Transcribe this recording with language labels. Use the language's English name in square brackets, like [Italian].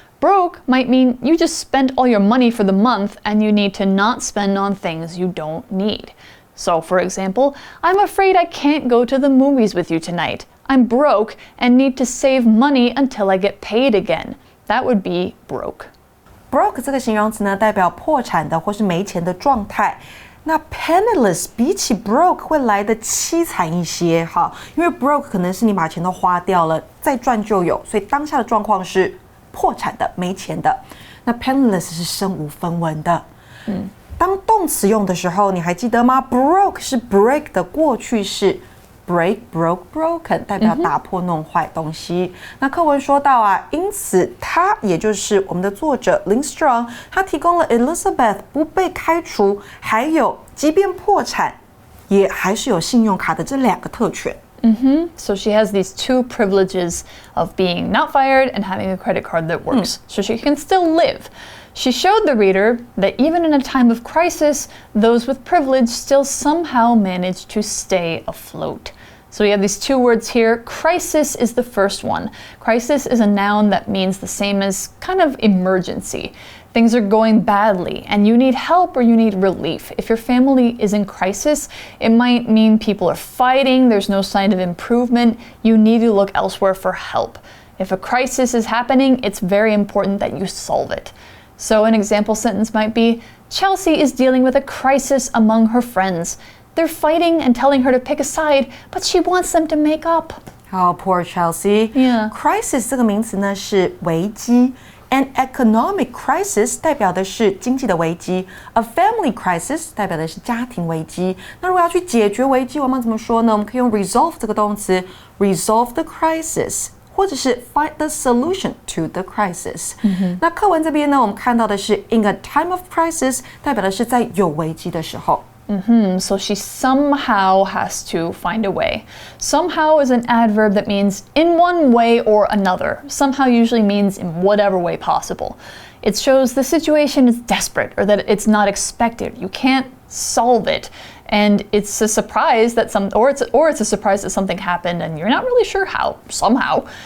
[English] Broke might mean you just spent all your money for the month and you need to not spend on things you don't need. So, for example, I'm afraid I can't go to the movies with you tonight. I'm broke and need to save money until I get paid again. That would be broke. [Chinese] Broke 这个形容词呢，代表破产的或是没钱的状态。那 penniless 比起 broke 会来的凄惨一些，好，因为 broke 可能是你把钱都花掉了，再赚就有，所以当下的状况是破产的、没钱的。那 penniless 是身无分文的。当动词用的时候，你还记得吗？ broke 是 break 的过去式。break, broke, broken 代表打破、弄坏东西。那课文说到啊，因此他也就是我们的作者 Lynn Strong， 他提供了 Elizabeth 不被开除，还有即便破产也还是有信用卡的这两个特权。 [English] So she has these two privileges of being not fired and having a credit card that works. So she can still live. She showed the reader that even in a time of crisis, those with privilege still somehow manage to stay afloat. So we have these two words here. Crisis is the first one. Crisis is a noun that means the same as kind of emergency. Things are going badly and you need help or you need relief. If your family is in crisis, it might mean people are fighting, there's no sign of improvement, you need to look elsewhere for help. If a crisis is happening, it's very important that you solve it. So an example sentence might be, Chelsea is dealing with a crisis among her friends. They're fighting and telling her to pick a side, but she wants them to make up. Oh, poor Chelsea. Yeah. [Chinese] Crisis 这个名词呢是危机。 [English] An economic crisis [Chinese] 代表的是经济的危机 ， [English] a family crisis [Chinese] 代表的是家庭危机。那如果要去解决危机，我们要怎么说呢？我们可以用 resolve 这个动词 ， [English] resolve the crisis， [Chinese] 或者是 [English] find the solution to the crisis。 [Chinese] 那课文这边呢，我们看到的是 [English] in a time of crisis， [Chinese] 代表的是在有危机的时候。 [English] So she somehow has to find a way. Somehow is an adverb that means in one way or another. Somehow usually means in whatever way possible. It shows the situation is desperate or that it's not expected. You can't solve it. And it's a surprise that it's a surprise that something happened and you're not really sure how, somehow.